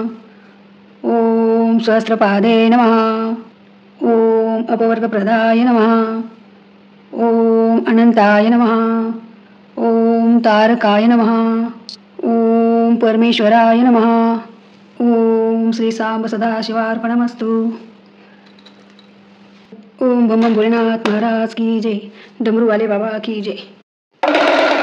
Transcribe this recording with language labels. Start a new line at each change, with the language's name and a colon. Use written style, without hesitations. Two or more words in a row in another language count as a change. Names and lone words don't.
Sanskrit: ओम सहस्रपादे नमः. ओम अपवर्गप्रदाय नमः. ओम अनंताय नमः. ओम तारकाय नमः. ओम ओम परमेश्वराय नमः. ओम श्री सांब सदाशिवार्पणमस्तु.
Hindi: ओम बम भोलेनाथ महाराज की जय. डमरूवाले बाबा की जय.